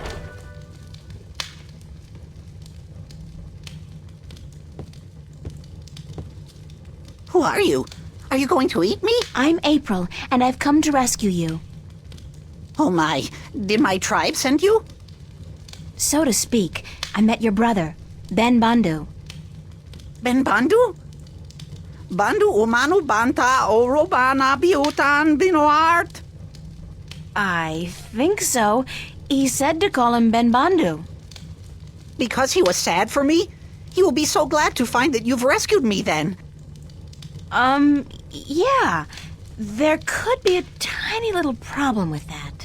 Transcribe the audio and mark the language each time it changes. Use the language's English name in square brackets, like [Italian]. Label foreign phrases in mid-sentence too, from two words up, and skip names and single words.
[English] Who are you? Are you going to eat me? I'm April, and I've come to rescue you. Oh, my. Did my tribe send you? So to speak, I met your brother, Ben Bandu. Ben Bandu? Bandu-embata orobana biutan binoart? I think so. He said to call him Ben Bandu. Because he was sad for me? He will be so glad to find that you've rescued me then. Yeah. There could be a tiny little problem with that.